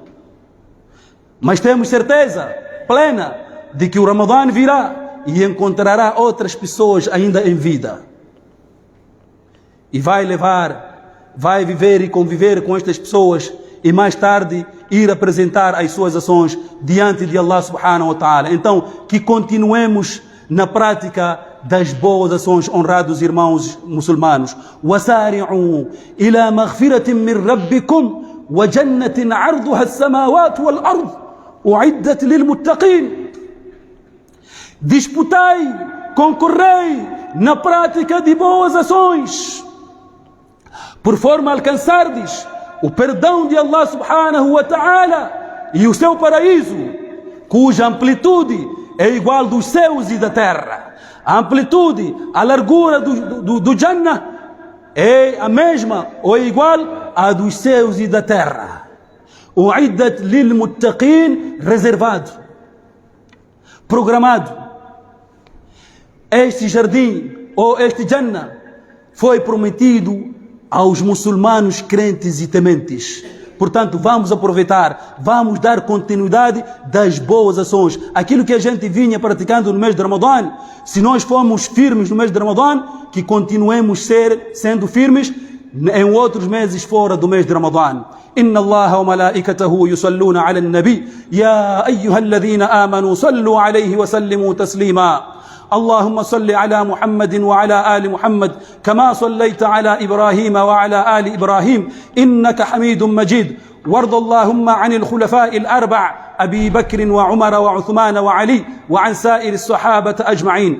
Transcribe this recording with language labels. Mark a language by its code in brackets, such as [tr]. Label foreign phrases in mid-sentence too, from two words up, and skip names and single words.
[pt] Mas temos certeza plena de que o Ramadã virá e encontrará outras pessoas ainda em vida. E vai viver e conviver com estas pessoas e mais tarde ir apresentar as suas ações diante de Allah [ar] سبحانه وتعالى. [pt] Então, que continuemos na prática das boas ações, honrados irmãos muçulmanos. [ar] وَسَارِعُوا إِلَى مَغْفِرَةٍ مِّن رَبِّكُمْ وَجَنَّةٍ عَرْضُهَا السَّمَاوَاتُ وَالْأَرْضُ أُعِدَّتْ لِلْمُتَّقِينَ. [pt] Disputai, concorrei na prática de boas ações, por forma a alcançardes o perdão de Allah [ar] سبحانه وتعالى [pt] e o seu paraíso, cuja amplitude é igual dos céus e da terra. A amplitude, a largura do Jannah é a mesma ou é igual à dos céus e da terra. [ar] أعدت للمتقين, [pt] reservado, programado. Este jardim ou este Jannah foi prometido aos muçulmanos crentes e tementes. Portanto, vamos aproveitar, vamos dar continuidade das boas ações. Aquilo que a gente vinha praticando no mês de Ramadã, se nós formos firmes no mês de Ramadã, que continuemos sendo firmes em outros meses fora do mês de Ramadã. [ar] إن الله وملائكته يصلون على النبي يا أيها الذين آمنوا صلوا عليه وسلموا تسليما. اللهم صل على محمد وعلى آل محمد كما صليت على إبراهيم وعلى آل إبراهيم إنك حميد مجيد. وارض اللهم عن الخلفاء الأربع أبي بكر وعمر وعثمان وعلي وعن سائر الصحابة أجمعين.